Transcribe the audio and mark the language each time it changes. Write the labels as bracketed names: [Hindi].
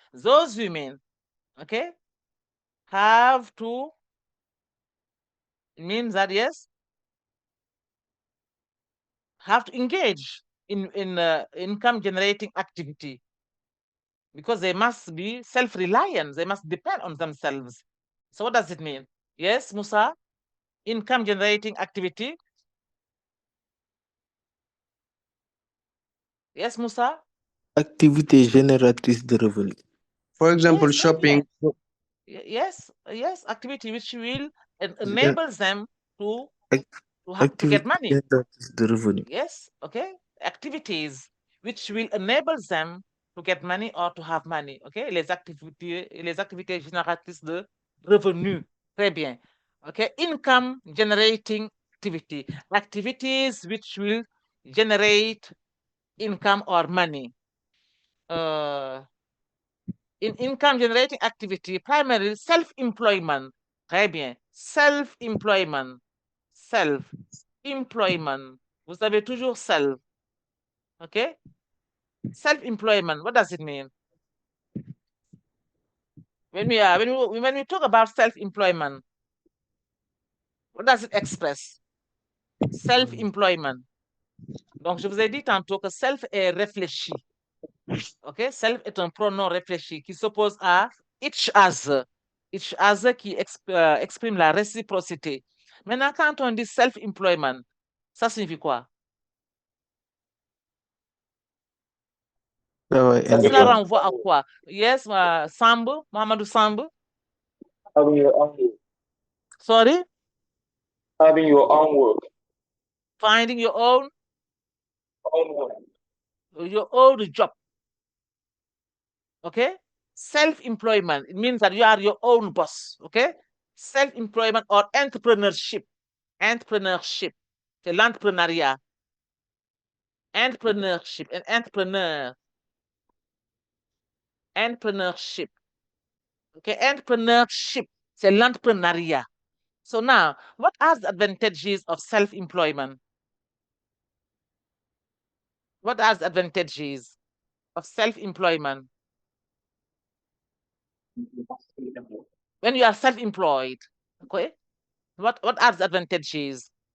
[English] Those women, okay, have to, means that yes, have to engage in income generating activity because they must be self-reliant. They must depend on themselves. So what does it mean? Yes, Musa? Income generating activity. Yes, Musa? [French] Activité génératrice de revenus. [English] For example, Yes, shopping. yes, activity which will enable them to get money. [French] Génératrice de revenus. [English] Yes, okay. Activities which will enable them to get money or to have money. [French] Okay, les activités génératrices de revenus. Très bien. [English] Okay, income generating activity. Activities which will generate income or money. In income generating activity, primarily self-employment. [French] Très bien. [English] Self-employment. Self-employment. [French] Vous avez toujours self. [English] Okay? Self-employment. What does it mean? When we talk about self-employment, what does it express? Self-employment. [French] Donc, je vous ai dit tantôt que self est réfléchi. OK? Self est un pronom réfléchi qui s'oppose à [English] each other. [French] Each other qui exprime la réciprocité. Maintenant, quand on dit self-employment, ça signifie quoi? Cela renvoie à quoi? Yes, Sambo, Mohamedou Sambo. [English] Having your own work. Sorry? Having your own work. Finding your own work. Your own job. Okay? Self-employment. It means that you are your own boss. Okay? Self-employment or entrepreneurship. Entrepreneurship. [French] C'est l'entrepreneuriat. [English] Entrepreneurship. An entrepreneur. Entrepreneurship. Okay? Entrepreneurship. [French] C'est l'entrepreneuriat. [English] So now, what are the advantages of self-employment? What are the advantages of self-employment? When you are self-employed, okay? What are the advantages?